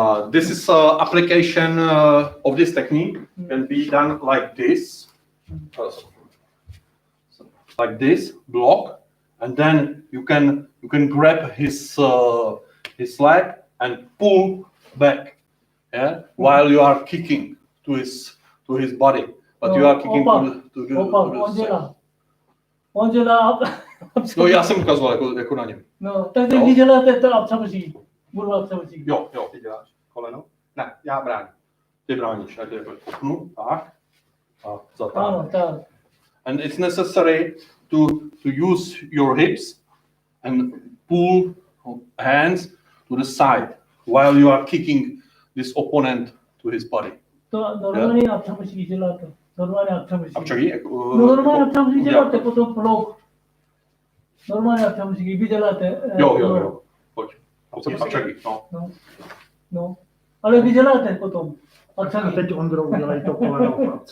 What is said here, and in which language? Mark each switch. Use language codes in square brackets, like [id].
[en] this is application of this technique can be done like this, block, and then you can grab his leg and pull back, while you are kicking to his body, but you are kicking to the side. [cs] On dělá No, já jsem ukazoval jako na něm. No, tak teď vy děláte to absamoří. Budu absamoří. Jo, ty děláš koleno. Ne, já bráním. Ty bráníš, a ty kopnu, tak. A zatáhnu. Ano, tak. [en] And it's necessary to use your hips and pull hands to the side while you are kicking this opponent to his body. [cs] To normálně absamoří děláte. Normálně absamoří. Abčaky? Normálně absamoří děláte potom blok. Normálně absamoří, vy děláte. Jo. Pojď. Abčaky, no. No. Ale vy děláte potom. A teď Ondro udělej to koleno.